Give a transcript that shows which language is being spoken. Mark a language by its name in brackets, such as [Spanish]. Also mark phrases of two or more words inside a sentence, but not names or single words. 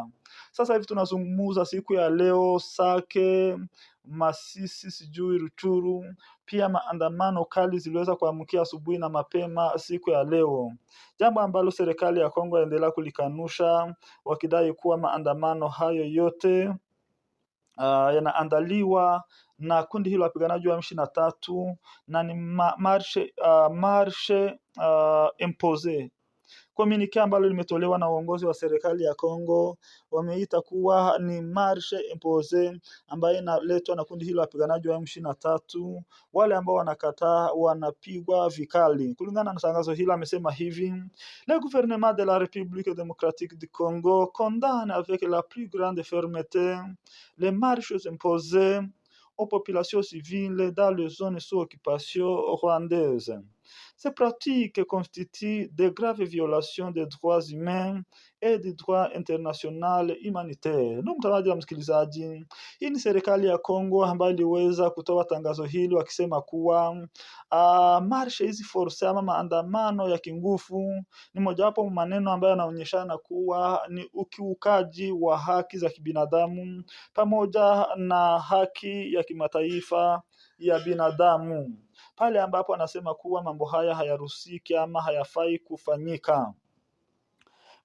[Swahili] Sasa hivi tunazungumza siku ya leo Sake, Masisi, sijui Ruchuru, pia maandamano kali ziliweza kuamkia asubuhi na mapema siku ya leo, jambo ambalo serikali ya Kongo inaendelea kulikanusha, wakidai kuwa maandamano hayo yote yanaandaliwa na kundi hilo wapiganaji wa M23 na ni [French] marche imposée. [Swahili] Communique ambalo limetolewa na uongozi wa serikali ya Kongo wameita kuwa ni [French] marche imposée [Swahili] ambayo inaletwa na kundi hilo wapiganaji wa M23. Wale ambao wanakataa wanapigwa vikali. Kulingana na tangazo hilo amesema hivi: [French] Le gouvernement de la République démocratique du Congo condamne avec la plus grande fermeté les marches imposées aux populations civiles dans les zones sous occupation rwandaise. Ces pratiques constituent de graves violations des droits humains et du droit international humanitaire. [Swahili] Ndugu mtazamaji na msikilizaji, hii ni serikali ya Kongo ambayo iliweza kutoa tangazo hili wakisema kuwa marche hizi force ama maandamano ya kingufu ni mojawapo maneno ambayo yanaonyeshana kuwa ni ukiukaji wa haki za kibinadamu pamoja na haki ya kimataifa ya binadamu, pale ambapo anasema kuwa mambo haya hayaruhusiki ama hayafai kufanyika.